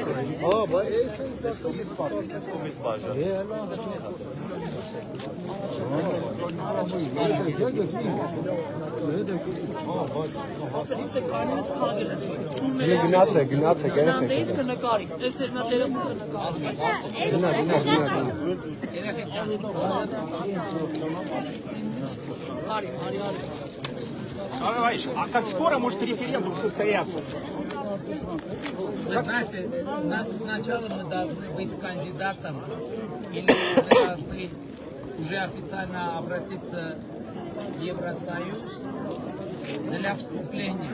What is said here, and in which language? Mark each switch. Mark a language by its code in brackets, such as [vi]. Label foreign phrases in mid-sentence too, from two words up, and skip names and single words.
[hy] Հա, բա ես ինձ ասա ես սպասեմ։ Գնացեք, երեխեք։ Ես կնկարի, ես էր նա տելեֆոն [ru] Николаевич, а как скоро может референдум состояться? Вы знаете, сначала мы должны быть кандидатом, или мы должны уже официально обратиться в Евросоюз для вступления.